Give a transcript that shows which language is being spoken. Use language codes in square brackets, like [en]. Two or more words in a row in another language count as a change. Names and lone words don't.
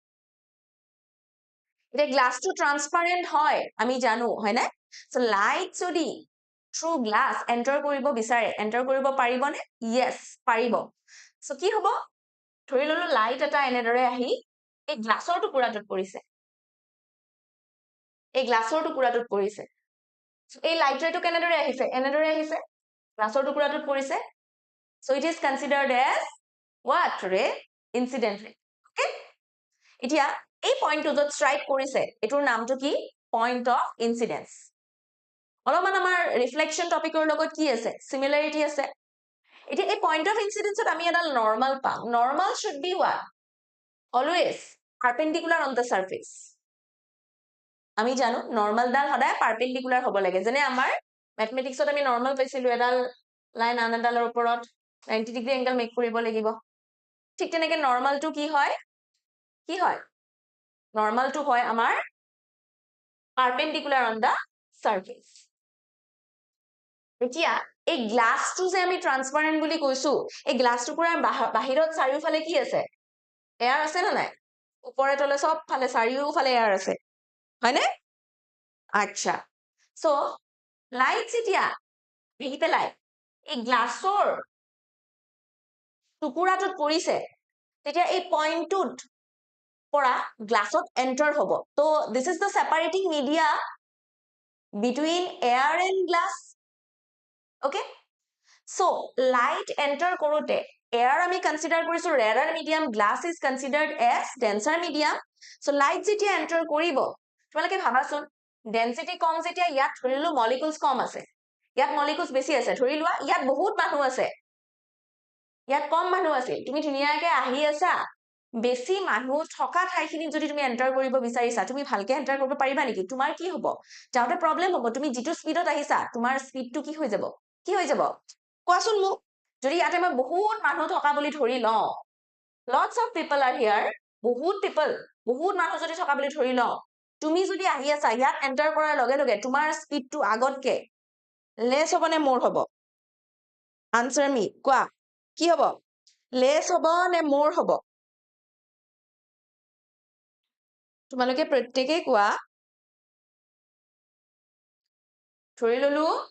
[as] এটা গ্লাছটো ট্ৰান্সপাৰেন্ট হয় আমি জানো হয় না সো লাইট যদি [en] through glass enter [as] কৰিব বিচাৰে এন্টাৰ কৰিব পাৰিবনে ইয়েস পাৰিব সো কি হ'ব ধৰি ললো লাইট এটা এনেদৰে আহি এই গ্লাছৰ টুকুৰাটোত পৰিছে এই গ্লাছৰ টুকুৰাটোত পৰিছে এই [en] light rayটো [as] কেনেদৰে আহিছে এনেদৰে আহিছে গ্লাছৰ টুকুৰাটোত পৰিছে [en] so it is considered as what ray incident ray [as] okay এতিয়া এই পইণ্টটো যত স্ট্ৰাইক কৰিছে এটোৰ নামটো কি [en] point of incidence [as] অলপমান আমাৰ [en] reflection topicৰ [as] লগত কি আছে সিমিলাৰিটি আছে এতিয়া এই [en] point of incidenceত [as] আমি এটা নরমাল পাম [en] normal should be what always perpendicular on the surface [as] আমি জানো নরমাল ডাল সদায় পারপেন্ডিকুলার হ'ব লাগে যেনে আমাৰ ম্যাথমেটিক্সত আমি নরমাল পাইছিলো এডাল লাইন আন এডালৰ ওপৰত 90 [en] degree angle make [as] কৰিব লাগিব ঠিক তেনেকে নরমালটো কি হয় নরমালটো হয় আমাৰ [en] perpendicular on the surface [as] এতিয়া এই গ্লাছটো যে আমি ট্ৰান্সপাৰেন্ট বুলি কৈছো এই গ্লাছটো পুৰা বাহিৰত চাৰিওফালে কি আছে এয়াৰ আছে না নাই ওপৰে তলে সব ফালে চাৰিওফালে এয়াৰ আছে হয়নে আচ্ছা সো লাইট যেতিয়া আহি পেলাই এই গ্লাছৰ টুকুৰাটোত পৰিছে তেতিয়া এই পইণ্টটোত পৰা গ্লাছত [en] এন্টাৰ [as] হ'ব তো [en] this is the separating media between air and glass okay so light enter [as] কৰোতে air আমি কনসিডাৰ কৰিছো [en] rarer medium glass is considered as denser medium so light যেতিয়া enter [as] কৰিব তোমালোকে ভাবাচোন density কম যেতিয়া ইয়াত ধৰিলো molecules কম আছে ইয়াত molecules বেছি আছে ধৰি লোৱা ইয়াত বহুত মানুহ আছে ইয়াত কম মানুহ আছে তুমি ধুনীয়াকৈ আহি আছা বেছি মানুহ থকা ঠাইখিনি যদি তুমি এন্টাৰ কৰিব বিচাৰিছা তুমি ভালকে এন্টাৰ কৰিব পাৰিবা নেকি তোমাৰ কি হ'ব যাওঁতে প্ৰবলেম হ'ব তুমি যেটো স্পিডত আহিছা তোমাৰ স্পিডটো কি হৈ যাব কোৱাচোন মোক যদি ইয়াতে মই বহুত মানুহ থকা বুলি ধৰি লওঁ [en] lots of people are here [as] বহুত মানুহ যদি থকা বুলি ধৰি লওঁ তুমি যদি আহি আছা ইয়াত এন্টাৰ কৰাৰ লগে লগে তোমাৰ স্পিডটো আগতকে লেছ হ'ব নে মোৰ হ'ব আনসাৰ মি কোৱা কি হ'ব লেছ হ'ব নে মোৰ হ'ব তোমালোকে প্ৰত্যেকই কোৱা ধৰি ললো